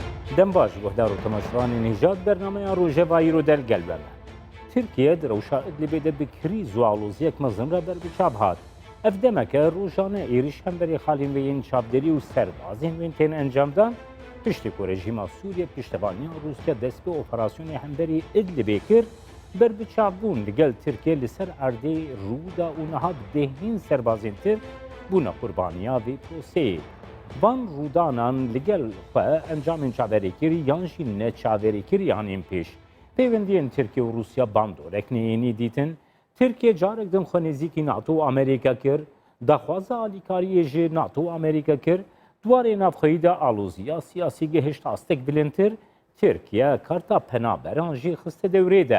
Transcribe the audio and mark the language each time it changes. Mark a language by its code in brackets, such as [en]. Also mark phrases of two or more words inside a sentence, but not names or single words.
[ku] دەمباش گۆهدار و تەماشاوانی نژاد بەرنمەیان ڕۆژەڤایی رو دەرگەلبەرە ترکیە درەوشا ئیدلیبێ بکری زوالۆزیەک مەزنرە بەربچاپ هات ئەف دەمەکە ڕۆژانە ئێریش هەمبەری خاڵینوێین چاپدەری و سەربازین وێن تێن ئەنجامدان پشتی کۆ رژیما سووریە پشتەوانیان رووسیا دەست بە ئۆپەراسیۆنی هەمبەری ئیدلیبێ کرد بربچاپبوون لەگەل ترکیە لەسەر ئەردەی ڕوودا و نەها دەهین سەربازین تر بوونە قوربانیا vê proseyê. Van rûdanan li gel xwe encamên çaverêkirî yan jî neçaverêkiriyanên pêş. Pêwendiyên Tirkiye û Rûsya bandorek neyênî dîtin, Tirkiye carek din xwe nêzîkî NATO û Amerîka kir, daxwaza alîkariyê ji NATO û Amerîka kir, duwarê navxweyî de alûziya siyasî gihişt astek bilindtir, Tirkiye karta penaberan jî xiste dewrê de.